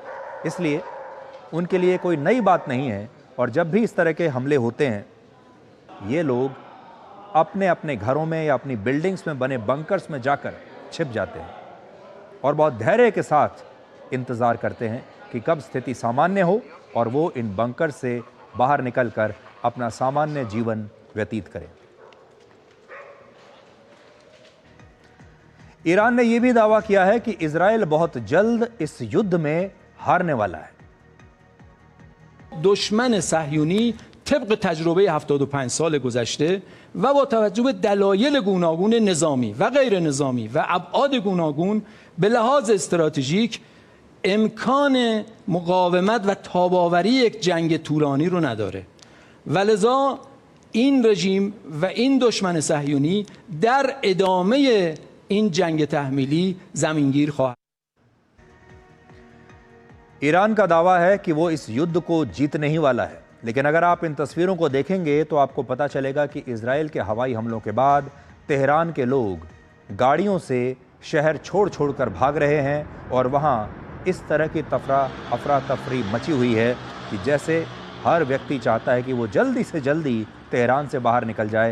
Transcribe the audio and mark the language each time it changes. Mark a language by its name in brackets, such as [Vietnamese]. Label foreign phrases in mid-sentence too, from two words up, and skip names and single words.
[Hindi] इसलिए उनके लिए कोई नई बात नहीं है, और जब भी इस तरह के हमले होते हैं ये लोग अपने अपने घरों में या अपनी बिल्डिंग्स में बने बंकर्स में जाकर छिप जाते हैं और बहुत धैर्य के साथ इंतज़ार करते हैं कि कब स्थिति सामान्य हो और वो इन बंकर से बाहर निकलकर अपना सामान्य जीवन व्यतीत करें। ईरान ने यह भी दावा किया है कि इजराइल बहुत जल्द इस युद्ध में हारने वाला है। [Persian] دشمن صهیونی طبق تجربه 75 سال گذشته و با توجه به دلایل گوناگون نظامی و غیر نظامی و ابعاد گوناگون به لحاظ استراتژیک امکان مقاومت و تاب‌آوری یک جنگ طولانی رو نداره و لذا این رژیم و این دشمن صهیونی در ادامه این جنگ تحمیلی زمینگیر خواهد. [Hindi] ईरान का दावा है कि वो इस युद्ध को जीतने ही वाला है, लेकिन अगर आप इन तस्वीरों को देखेंगे तो आपको पता चलेगा कि इजराइल के हवाई हमलों के बाद तेहरान के लोग गाड़ियों से शहर छोड़ छोड़कर भाग रहे हैं, और वहाँ इस तरह की अफरा तफरी मची हुई है कि जैसे हर व्यक्ति चाहता है कि वो जल्दी से जल्दी तेहरान से बाहर निकल जाए।